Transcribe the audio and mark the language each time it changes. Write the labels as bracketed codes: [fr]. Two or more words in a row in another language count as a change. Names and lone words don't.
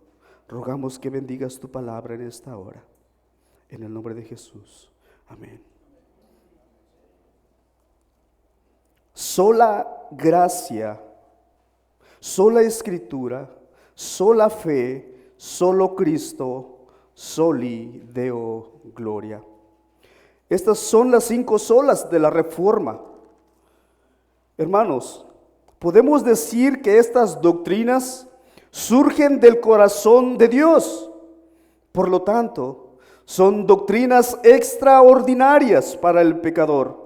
[es] Rogamos que bendigas tu palabra en esta hora. En el nombre de Jesús. Amén. Sola gracia, sola escritura, sola fe, solo Cristo, [la] soli Deo gloria. [es] Estas son las 5 solas de la Reforma. Hermanos, podemos decir que estas doctrinas surgen del corazón de Dios. Por lo tanto, son doctrinas extraordinarias para el pecador.